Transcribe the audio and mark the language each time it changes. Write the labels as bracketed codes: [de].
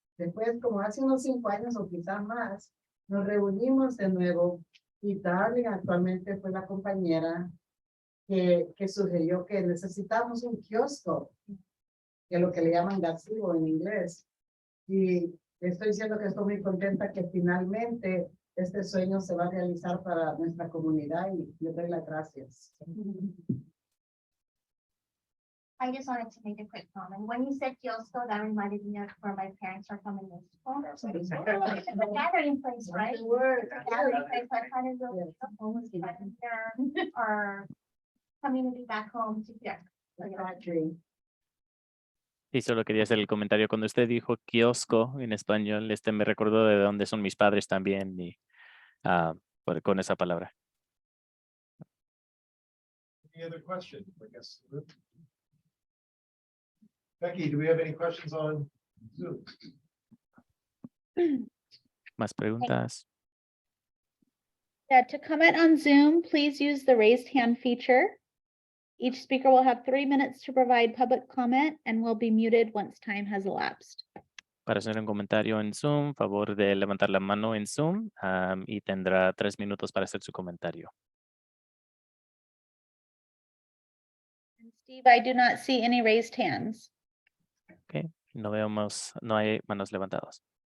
[es] Después, como hace unos 5 años o quizás más, nos reunimos de nuevo y Darling actualmente fue la compañera que sugirió que necesitamos un kiosco, que es lo que le llaman gazebo en inglés. Y estoy diciendo que estoy muy contenta que finalmente este sueño se va a realizar para nuestra comunidad y le doy las gracias. [en] I just wanted to make a quick comment. When you said kiosco, that reminded me of where my parents are from in this school. It's a gathering place, right? It's a gathering place. I find it really beautiful. There our community back home together. Exactly. [es] Sí, solo quería hacer el comentario. Cuando usted dijo kiosco en español, me recordó de dónde son mis padres también y con esa palabra. [en] Any other questions? I guess. Becky, do we have any questions on Zoom? [es] ¿Más preguntas? [en] Yeah, to comment on Zoom, please use the raised hand feature. Each speaker will have 3 minutes to provide public comment and will be muted once time has elapsed. [es] Para hacer un comentario en Zoom, favor de levantar la mano en Zoom y tendrá 3 minutos para hacer su comentario. [en] Steve, I do not see any raised hands. [es] No hay manos levantadas.